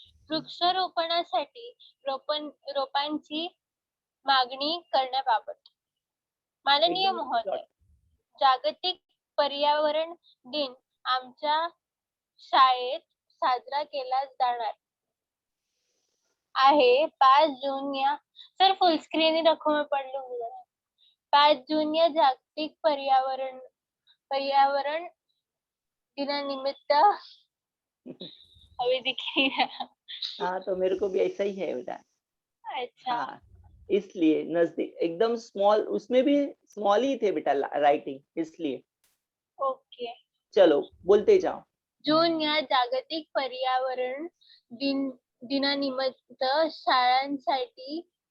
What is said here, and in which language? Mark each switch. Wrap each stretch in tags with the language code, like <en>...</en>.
<mr>वृक्षारोपणासाठी रोपांची मागणी करण्याबाबत। माननीय महोदय, जागतिक पर्यावरण दिन आमच्या शाळेत साजरा केला जाणार आहे 5 जून या।</mr> <hi>सर, फुल स्क्रीन ही रखो, मैं पढ़ लूंगी।</hi> <mr>5 जून या जागतिक पर्यावरण दिनानिमित्त</mr> <hi>अभी दिख नहीं रहा। हाँ, तो मेरे को भी ऐसा ही है बेटा। अच्छा, हाँ, इसलिए नजदीक एकदम स्मॉल, उसमें भी स्मॉल ही थे बेटा राइटिंग, इसलिए। ओके। चलो, बोलते जाओ।</hi> <mr>जून या जागतिक पर्यावरण दिनानिमित्त शाळांसाठी</mr>